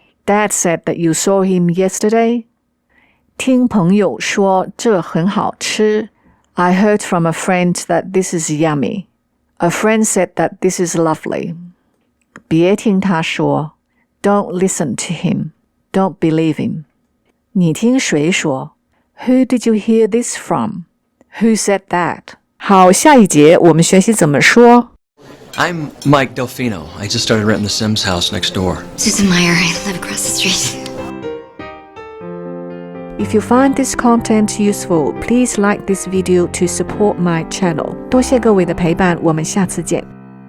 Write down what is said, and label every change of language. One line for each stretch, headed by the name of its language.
English: Dad said that you saw him yesterday.
Chinese: 听朋友说这很好吃
English: I heard from a friend that this is yummy. A friend said that this is lovely.
Chinese: 别听他说
English: Don't listen to him. Don't believe him.
Chinese: 你听谁说
English: Who did you hear this from? Who said that?
Chinese: 好，下一节我们学习怎么说。
English: I'm Mike Delfino. I just started renting the Sims house next door. Susan Meyer, I live across the street. If you find this content useful, please like this video to support my channel.
Chinese: 多谢各位的陪伴，我们下次见。